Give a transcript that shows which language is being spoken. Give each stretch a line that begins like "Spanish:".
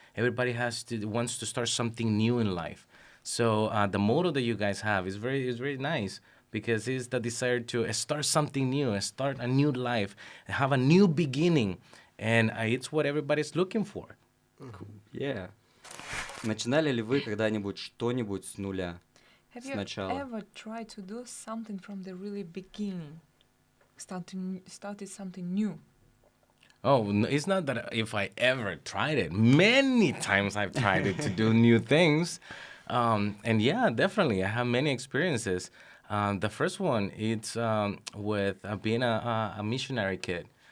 English: Everybody wants to start something new in life. So the motto that you guys have is very nice because it's the desire to start something new, start a new life, have a new beginning, and it's what everybody's looking for. Yeah.
Russian: Начинали ли вы когда-нибудь что-нибудь с нуля?
English: Have you
Russian: Сначала.
English: ever tried to do something from the really beginning? Started something new? Oh, it's not that if I ever tried it. Many times I've tried it to do new things. And yeah, definitely, I have many experiences. The first one, it's with being a missionary kid.